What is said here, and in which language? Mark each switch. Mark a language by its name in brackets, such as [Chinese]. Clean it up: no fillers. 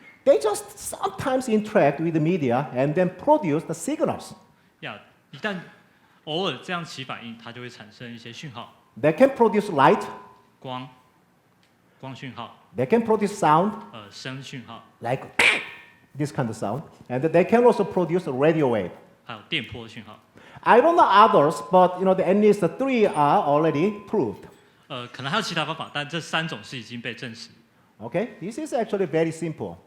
[English] They just sometimes interact with the media and then produce the signals. [Chinese] 一旦偶尔这样起反应，它就会产生一些讯号， [English] They can produce light, [Chinese] 光讯号， [English] they can produce sound, [Chinese] 声讯号， [English] like this kind of sound, and they can also produce a radio wave. [Chinese] 还有电波讯号。 [English] I don't know others, but at least 3 are already proved. [Chinese] 可能还有其他方法，但这3种是已经被证实。 [English] Okay, this is actually very simple.